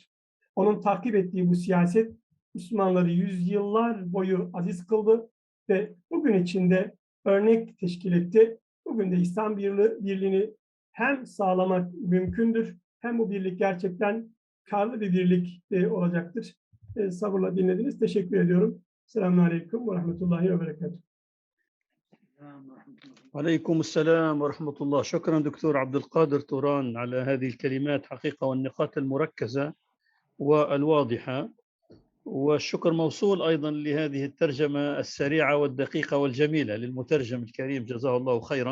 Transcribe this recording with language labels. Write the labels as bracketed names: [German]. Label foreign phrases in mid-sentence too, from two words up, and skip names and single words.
[Turkish] Onun takip ettiği bu siyaset Müslümanları yüzyıllar boyu aziz kıldı ve bugün içinde örnek teşkil etti. Bugün de İslam birliğini hem sağlamak mümkündür, hem bu birlik gerçekten karlı bir birlik olacaktır. Sabırla dinlediniz. Teşekkür ediyorum. [Arabic] السلام عليكم ورحمة الله وبركاته. عليكم السلام ورحمة الله. شكرا دكتور عبد القادر توران على هذه الكلمات حقيقة والنقاط المركزة والواضحة، والشكر موصول أيضا لهذه الترجمة السريعة والدقيقة والجميلة للمترجم الكريم جزاه الله خيرا.